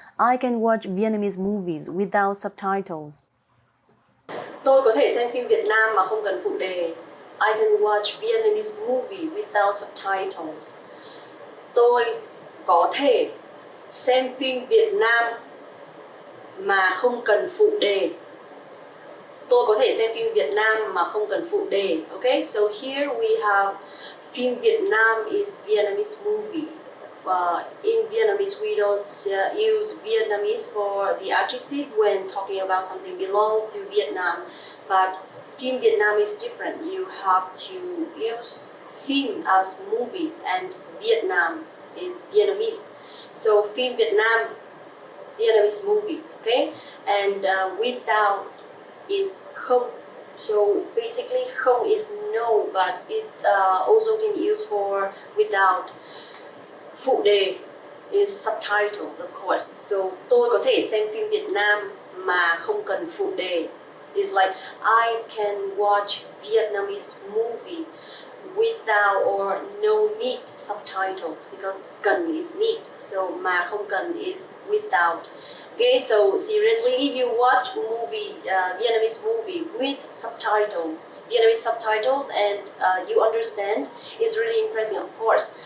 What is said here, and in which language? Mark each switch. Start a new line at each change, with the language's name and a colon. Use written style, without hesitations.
English: I can watch Vietnamese movies without subtitles.
Vietnamese: Tôi có thể xem phim Việt Nam mà không cần phụ đề.
English: I can watch Vietnamese movie without subtitles.
Vietnamese: Tôi có thể xem phim Việt Nam mà không cần phụ đề. Tôi có thể xem phim Việt Nam mà không cần phụ đề.
English: Okay, so here we have
Vietnamese: phim Việt Nam
English: is Vietnamese movie. In Vietnamese, we don't use Vietnamese for the adjective when talking about something belongs to Vietnam. But
Vietnamese: phim Việt Nam
English: is different. You have to use
Vietnamese: phim
English: as movie, and Vietnam is Vietnamese. So
Vietnamese: phim Việt Nam,
English: Vietnamese movie. Okay, and without is
Vietnamese: không.
English: So basically,
Vietnamese: không
English: is no, but it also can use for without.
Vietnamese: Phụ đề
English: is subtitles, of course. So
Vietnamese: tôi có thể xem phim Việt Nam mà không cần phụ đề.
English: It's like I can watch Vietnamese movie without or no need subtitles, because
Vietnamese: cần
English: is need. So
Vietnamese: mà không cần
English: is without. Okay, so seriously, if you watch movie, Vietnamese movie with Vietnamese subtitles, and you understand, it's really impressive, of course.